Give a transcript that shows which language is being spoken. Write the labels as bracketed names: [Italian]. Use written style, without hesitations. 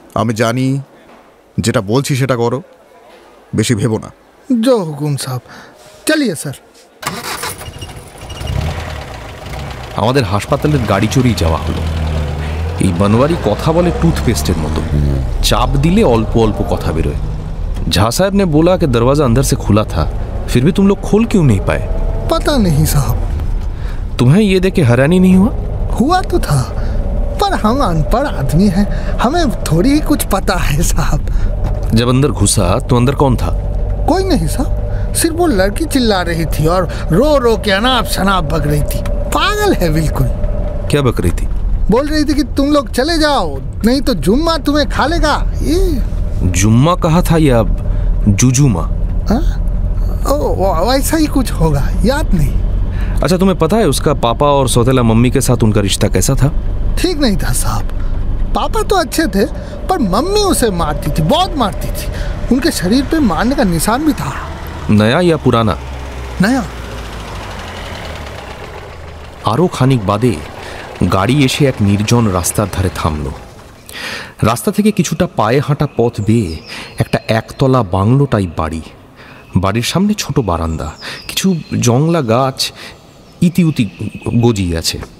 [Bangla] আমি জানি, যেটা বলছি সেটা করো, বেশি ভেবো না। [Hindi] जो हुकुम साहब, चलिए सर। [Bangla] আমাদের হাসপাতালের গাড়ি চড়েই যাওয়া হলো। এই বনওয়ারি কথা বলে টুথপেস্টের মতো, চাপ দিলে অল্প অল্প কথা বেরোয়। [Hindi] झा साहब ने बोला कि दरवाजा अंदर से खुला था, फिर भी तुम लोग खोल क्यों नहीं पाए? पता नहीं साहब। तुम्हें ये देख के हैरानी नहीं हुआ? हुआ तो था, पर हम अनपढ़ आदमी हैं, हमें थोड़ी ही कुछ पता है साहब। जब अंदर घुसा तो अंदर कौन था? कोई नहीं साहब, सिर्फ वो लड़की चिल्ला रही थी और रो रो के अनाप शनाप बक रही थी। पागल है बिल्कुल। क्या बक रही थी? बोल रही थी कि तुम लोग चले जाओ, नहीं तो जुम्मा तुम्हें खा लेगा। ये जुम्मा कहा था या जुजुमा? वैसा ही कुछ होगा, याद नहीं। अच्छा, तुम्हें पता है उसका पापा और सौतेला मम्मी के साथ उनका रिश्ता कैसा था? ठीक नहीं था साहब, पापा तो अच्छे थे, पर मम्मी उसे मारती थी, बहुत मारती थी। उनके शरीर पे मारने का निशान भी था। नया या पुराना? नया। [Bangla] আরও খানিক বাদে গাড়ি এসে এক নির্জন রাস্তার ধারে থামল। রাস্তা থেকে কিছুটা পায়ে হাঁটা পথ বেয়ে একটা একতলা বাংলো টাইপ বাড়ি। বাড়ির সামনে ছোট বারান্দা, কিছু জংলা গাছ ইতিউতি গজিয়ে আছে।